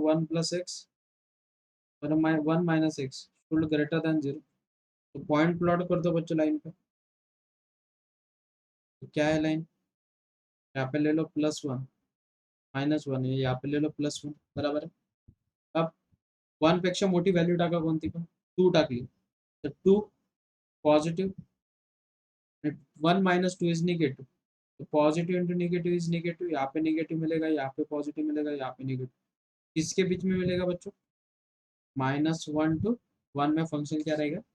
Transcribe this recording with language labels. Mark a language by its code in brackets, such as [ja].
[en] 1 plus x और 1 minus x should greater than 0. [hi] तो point plot कर दो बच्चों लाइन पे. तो क्या है लाइन? यहाँ पे ले लो +1 -1, यहाँ पे ले लो +1, बराबर है. [mr] अब 1 पेक्षा मोठी व्हॅल्यू टाका कोणती पण. 2 टाकली तर 2 पॉझिटिव्ह, [en] 1 minus 2 is negative. [hi] तो positive into negative is negative. यहाँ पे निगेटिव मिलेगा, यहाँ पे पॉजिटिव मिलेगा, यहाँ पे निगेटिव. किसके बीच में मिलेगा बच्चों? -1 टू 1 में फंक्शन क्या रहेगा?